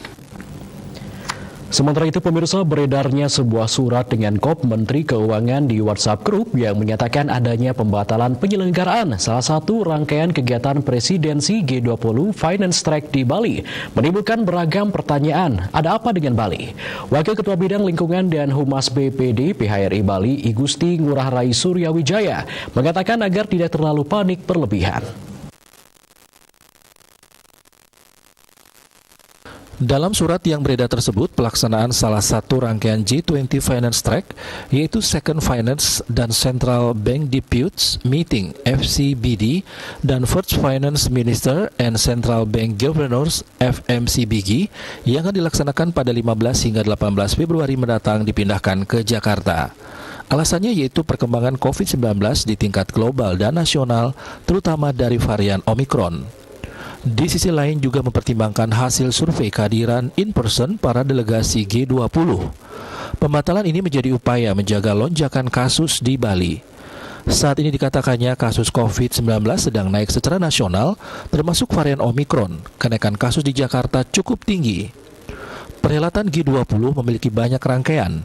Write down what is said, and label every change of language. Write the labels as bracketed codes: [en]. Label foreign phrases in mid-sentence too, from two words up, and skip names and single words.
[id] Sementara itu, pemirsa, beredarnya sebuah surat dengan kop Menteri Keuangan di WhatsApp Group yang menyatakan adanya pembatalan penyelenggaraan salah satu rangkaian kegiatan presidensi G20 Finance Track di Bali, menimbulkan beragam pertanyaan. Ada apa dengan Bali? Wakil Ketua Bidang Lingkungan dan Humas BPD PHRI Bali, I Gusti Ngurah Rai Suryawijaya, mengatakan agar tidak terlalu panik berlebihan. Dalam surat yang beredar tersebut, pelaksanaan salah satu rangkaian G20 Finance Track, yaitu Second Finance dan Central Bank Deputies Meeting FCBD dan First Finance Minister and Central Bank Governors FMCBG, yang akan dilaksanakan pada 15 hingga 18 Februari mendatang dipindahkan ke Jakarta. Alasannya yaitu perkembangan COVID-19 di tingkat global dan nasional, terutama dari varian Omikron. Di sisi lain juga mempertimbangkan hasil survei kehadiran in-person para delegasi G20. Pembatalan ini menjadi upaya menjaga lonjakan kasus di Bali. Saat ini dikatakannya kasus COVID-19 sedang naik secara nasional, termasuk varian Omikron. Kenaikan kasus di Jakarta cukup tinggi. Perhelatan G20 memiliki banyak rangkaian.